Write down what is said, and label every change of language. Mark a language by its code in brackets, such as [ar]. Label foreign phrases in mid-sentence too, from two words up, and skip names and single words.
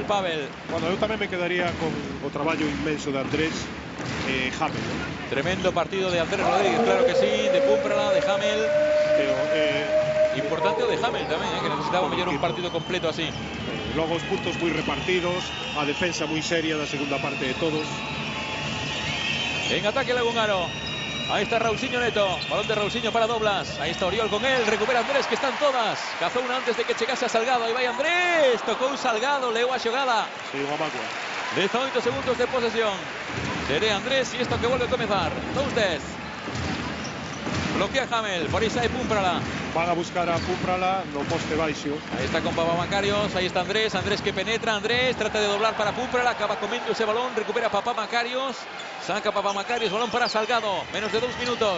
[gl] Bueno, eu tamén me quedaría con o traballo inmenso de Andrés Hamel. Tremendo partido de Andrés Rodríguez, claro que sí, de Pumprala, de Hamel. Importante o de Hamel tamén, que necesitaba mellor un partido completo así. Logo os puntos moi repartidos, a defensa moi seria da segunda parte de todos. En ataque Lagunaro. [es] Ahí está Raulsinho Neto, balón de Raulsinho para Doblas. Ahí está Oriol con él, recupera Andrés, que están todas. Cazó una antes de [gl] que chegase [es] a Salgado. [gl] Ahí vai Andrés, tocou Salgado, leu a xogada. Sí, unha mágoa. 18 segundos de posesión. [es] Seré Andrés y esto que vuelve a comenzar. 2-10. [gl] Bloquea Hamel, por ahí sai Pumprala. Van a buscar a Pumprala no poste baixo. [es] Ahí está con Papá Macarios, ahí está Andrés que penetra, Andrés trata de doblar para Pumprala, acaba comiendo ese balón, recupera Papá Macarios, saca Papá Macarios, balón para Salgado, menos de 2 minutos.